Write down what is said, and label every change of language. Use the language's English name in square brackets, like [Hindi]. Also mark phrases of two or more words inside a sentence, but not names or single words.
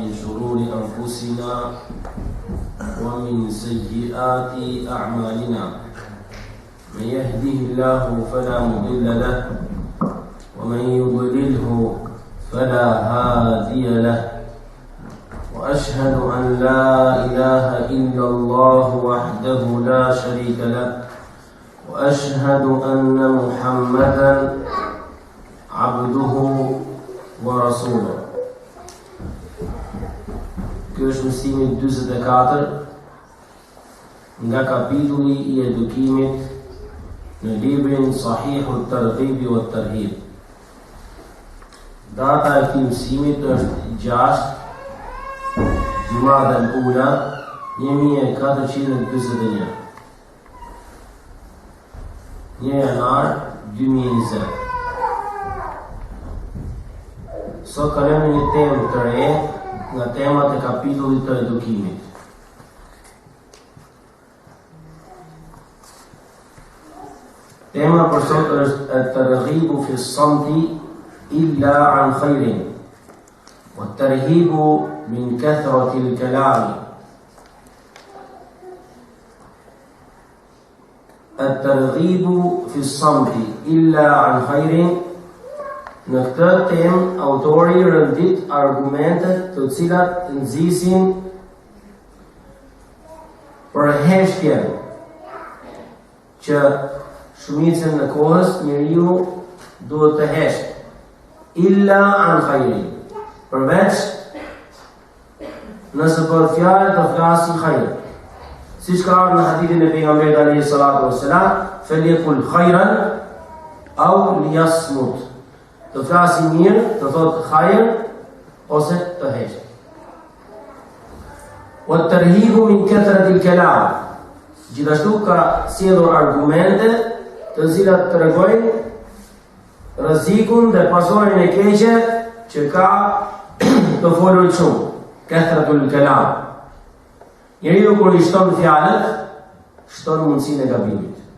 [Arabic] شرور أنفسنا ومن سيئات أعمالنا من يهده الله فلا مضل له ومن يضلله فلا هادي له وأشهد أن لا إله إلا الله وحده لا شريك له وأشهد أن محمدا عبده ورسوله. [Albanian] Ky është mësimi 44 nga kapitulli I edukimit në librin Sahihu at-Targhib wa at-Tarhib. Data e këtij mësimit është 6 Jumada al-Ula 1441. 1 janar 2020. Sot kalojmë një temë të re nga temat e kapitullit të edukimit. Tema për sot është [Arabic] الترغيب في الصمت إلا عن خير والترهيب من كثرة الكلام. الترغيب في الصمت إلا عن خير. [Albanian] Në këtë temë, autori rëndit argumentet të cilat nxisin për heshtjen që shumicën në kohës njeriu duhet të hesht [Arabic] إلا عن خير, [Albanian] përveç nëse bëhet fjalë të flasë khajr. Siç ka ardhur në hadithin e pejgamberit [Arabic] عليه الصلاة والسلام, "فليقل خيرا أو ليصمت." [Albanian] Të flasi mirë, të thotë khajr ose të hesht. [Arabic] والترهيب من كثرة الكلام. [Albanian] Gjithashtu ka sjellur argumente të cilat tregojnë rrezikun dhe pasojën e keqe që ka të folur shumë. [Arabic] كثرة الكلام. [Albanian] Njeriu kur I shton fjalët, shton mundësinë e gabimit.